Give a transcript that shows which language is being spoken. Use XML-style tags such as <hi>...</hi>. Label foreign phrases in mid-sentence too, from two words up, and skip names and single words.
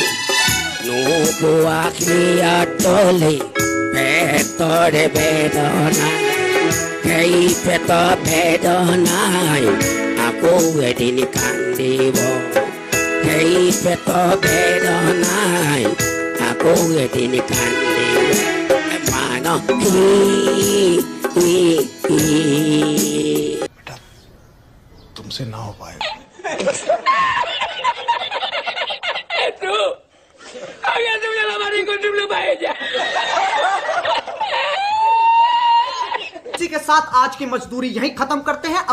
<as>নুপুয়া কিয়া তুলি পেটৰ বেদনাই সেই পেট বেদনাই আকৌ এদিন কান্দিব সেই পেট বেদনাই আকৌ এদিন কান্দিব মানসী</as> <hi>तुमसे ना हो पाएगा। इसी के साथ आज की मजदूरी यहीं खत्म करते हैं।</hi>